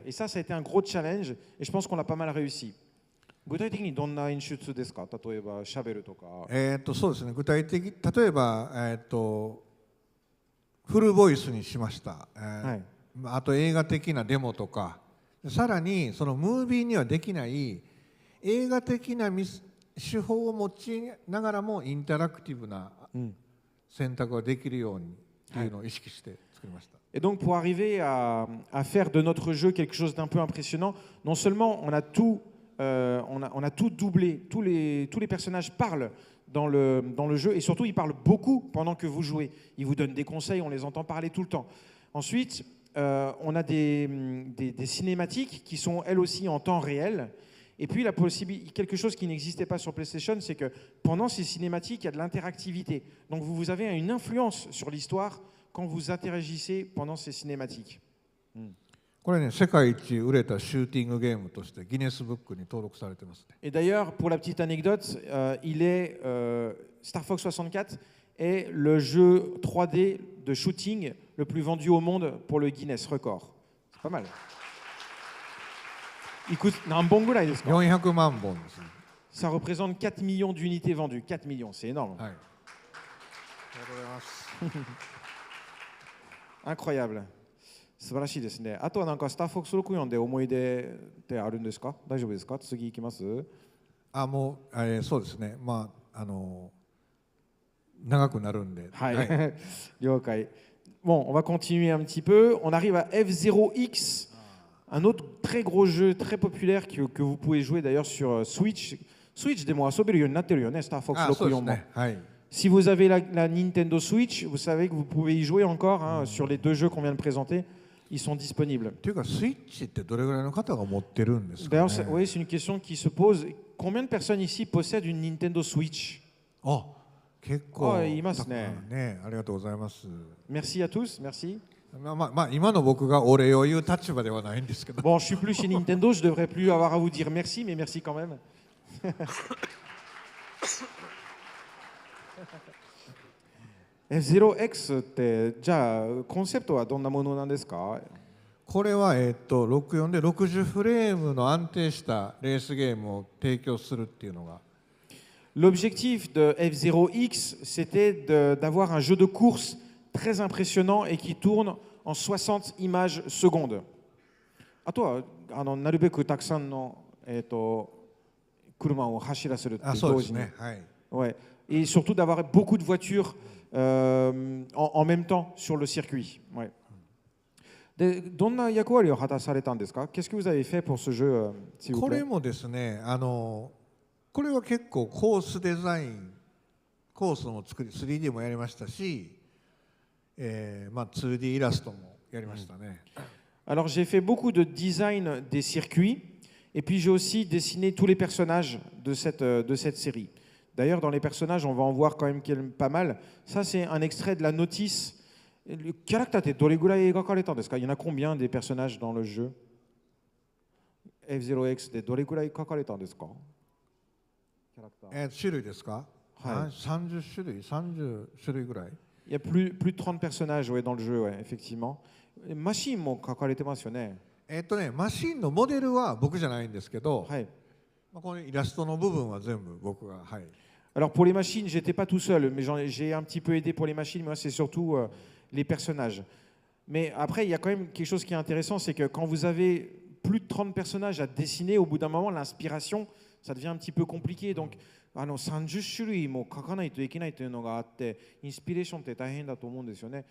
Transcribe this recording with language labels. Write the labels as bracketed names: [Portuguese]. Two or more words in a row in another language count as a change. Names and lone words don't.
[French] Et ça a été un gros challenge. Et je pense qu'on a pas mal réussi. [Japanese] 具体的にどんな演出ですか？例えばシャベルとか。そうですね。具体的、例えばフルボイスにしました。あと映画的なデモとか、さらにそのムービーにはできない映画的な手法を用いながらもインタラクティブな選択ができるようにというのを意識して作りました。 [French] Et donc pour arriver à faire de notre jeu quelque chose d'un peu impressionnant, non seulement on a tout doublé, tous les personnages parlent dans le jeu, et surtout il parle beaucoup pendant que vous jouez. Il vous donne des conseils, on les entend parler tout le temps. Ensuite, on a des cinématiques qui sont elles aussi en temps réel. Et puis la possibilité, quelque chose qui n'existait pas sur PlayStation, c'est que pendant ces cinématiques, il y a de l'interactivité. Donc vous avez une influence sur l'histoire quand vous interagissez pendant ces cinématiques. [Japanese] これね、世界一売れたシューティングゲームとしてギネスブックに登録されてますね。 [French] Et d'ailleurs, pour la petite anecdote, Star Fox 64 est le jeu 3D de shooting le plus vendu au monde pour le Guinness Record. C'est pas mal. Il coûte un bon goût là, [Japanese] 400 万本ですね。 [French] Ça représente 4 millions d'unités vendues. 4 millions, c'est énorme. [Japanese] はい。ありがとうございます。 [French] Incroyable. [Japanese] 素晴らしいですね。あとはなんかスターフォックス64で思い出ってあるんですか？大丈夫ですか？次行きます？もう、そうですね。まあ長くなるんで。はい。了解。 [French] Bon, on va continuer un petit peu. On arrive à F0X, un autre très gros jeu, très populaire que vous pouvez jouer d'ailleurs sur Switch. [Japanese] Switch でも遊べるようになってるよね、スターフォックス64も。はい。 [French] Si vous avez la Nintendo Switch, vous savez que vous pouvez y jouer encore hein, sur les deux jeux qu'on vient de présenter. Ils sont disponibles. D'ailleurs, oui, c'est une question qui se pose. Combien de personnes ici possèdent une Nintendo Switch? Merci à tous, merci. Bon, je suis plus chez Nintendo, je devrais plus avoir à vous dire merci, mais merci quand même. [Japanese] F0X ってじゃあコンセプトはどんなものなんですか？これは64で60フレームの安定したレースゲームを提供するっていうのが。 [French] L'objectif de F0X, c'était d'avoir un jeu de course très impressionnant et qui tourne en 60 images secondes. [Japanese] あとはなるべくたくさんの車を走らせるっていう同時に。Ouais. [French] Et surtout d'avoir beaucoup de voitures en même temps sur le circuit. Ouais. [Japanese] でどんな役割を果たされたんですか？ [French] Qu'est-ce que vous avez fait pour ce jeu, s'il vous plaît? [Japanese] これもですね、これは結構コースデザイン、コースの作り、3D もやりましたし、2D イラストもやりましたね。 [French] Alors j'ai fait beaucoup de design des circuits et puis j'ai aussi dessiné tous les personnages de cette série. D'ailleurs, dans les personnages, on va en voir quand même pas mal. Ça, c'est un extrait de la notice. Le caractère, il y en a combien des personnages dans le jeu? F0X, il y a plus de 30 personnages ouais, dans le jeu, ouais, effectivement. Machine, [Japanese] マシンのモデルは僕じゃないんですけど、このイラストの部分は全部僕が、はい。 [French] Alors pour les machines, j'étais pas tout seul, mais j'ai un petit peu aidé pour les machines. Moi, c'est surtout les personnages. Mais après, il y a quand même quelque chose qui est intéressant, c'est que quand vous avez plus de 30 personnages à dessiner, au bout d'un moment, l'inspiration, ça devient un petit peu compliqué. Donc, [Japanese] 30 種類も描かないといけないというのがあって、インスピレーションって大変だと思うんですよね。